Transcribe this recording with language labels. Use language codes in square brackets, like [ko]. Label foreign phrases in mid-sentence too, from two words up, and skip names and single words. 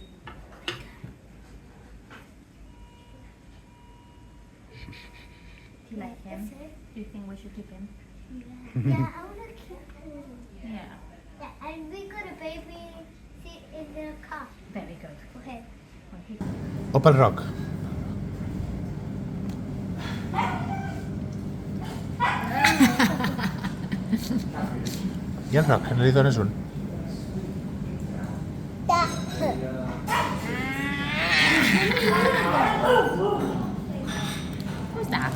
[en] Do you like him? Do you think we should keep him? Yeah, I want to keep him. Yeah. Yeah, and we got a baby seat in the car. Very good. Okay. When he... [ca] Opa el Roc. I el Roc, no li dones un? [en] Who's that?